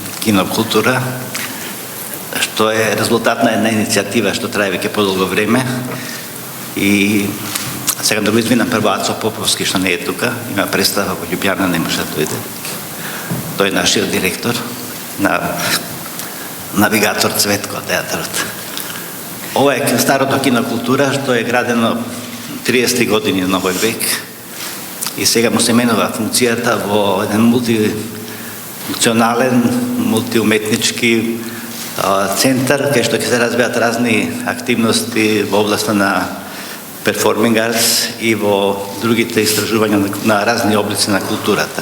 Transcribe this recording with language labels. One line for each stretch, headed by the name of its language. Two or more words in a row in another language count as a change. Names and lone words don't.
Macedonian: Kinokultura, što je rezultatna jedna inicijativa što traje već podolgo vreme i сега да го извинам прво Ацо Поповски, што не е тука, има представа во Љубљана, не може да дојде. Тој е нашиот директор на Навигатор Цветко театарот. Ова е старото Кинокултура, што е градено 30 години на овој век и сега му се менува функцијата во еден мултифункционален, мултиуметнички центар, кај што ќе се развијат разни активности во областа на
English: performing arts
Macedonian: и во другите истражувања на разни облици на културата.